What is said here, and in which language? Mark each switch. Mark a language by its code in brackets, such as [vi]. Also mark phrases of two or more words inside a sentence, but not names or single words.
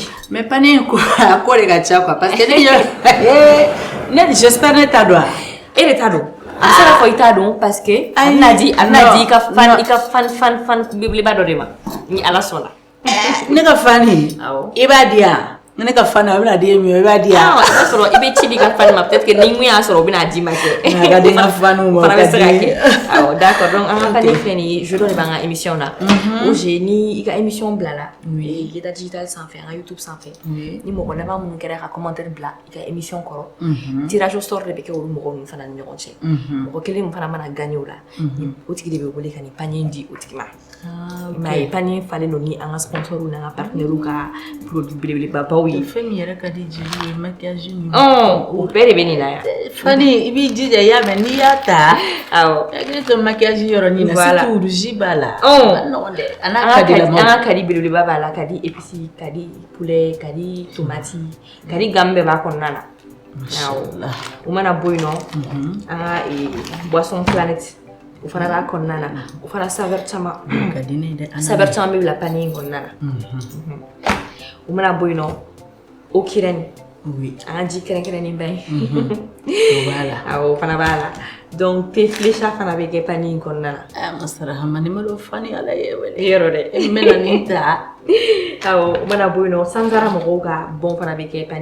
[bm] mais panier ko a ko de ka ca quoi [fr] parce que [bm] ne j'espère ne t'a dɔn e de t'a dɔn a bɛ se ka fɔ i t'a dɔn [fr] parce que [bm] a bɛna di i ka fan belebeleba dɔ de ma ni ala sɔnna ne ka fani i b'a di yan ne ka fani a bɛna di e min i b'a di yan i b'a sɔrɔ i bɛ ci di i ka fani ma [fr] peut-être que [bm] ni mun y'a sɔrɔ o bɛna di ma kɛ a ka di n ka faniw ma fana bɛ se ka kɛ awɔ [fr] d'accord donc [bm] an ka panier filɛ nin ye jeu dɔ de b'an ka émission na OG ni i ka émission bilala Yeda Digital sanfɛ an ka YouTube sanfɛ ni mɔgɔ laban minnu kɛra ka commentaire bila i ka émission kɔrɔ [fr] tirage au sort [bm] de bɛ kɛ olu mɔgɔ ninnu fana ni ɲɔgɔn cɛ mɔgɔ kelen min fana mana gagner o la o tigi de bɛ wele ka nin panier di o tigi ma mais a ye panier falen don ni an ka sponsors n'an ka partenaires ka produit belebelebabaw ye fɛn min yɛrɛ ka di jeli ye maquillage ni o bɛɛ de bɛ nin na yan fani i b'i jija i y'a mɛn n'i y'a ta awɔ hakili to maquillage yɔrɔnin na [fr] surtout rouge [bm] b'a la a nɔgɔn dɛ a n'a kadilama an ka kadi belebeleba b'a la kadi épices kadi poulet kadi tomate kadi gamme bɛɛ b'a kɔnɔna na awɔ o mana bɔ yen nɔ an ka boisson planète o fana b'a kɔnɔna na o fana saveur caman ka di ne dɛ saveur caman bɛ bila panier in kɔnɔna na o mana bɔ yen nɔ o kirɛni an ka ji kɛrɛnkɛrɛnnen ba ye o b'a la awɔ o fana b'a la donc thé flécha fana bɛ kɛ panier in kɔnɔna na masara hamani malo fani ala ye wele yɔrɔ dɛ n bɛna nin ta awɔ o mana bɔ yen nɔ sanzara mɔgɔw ka bɔn fana bɛ kɛ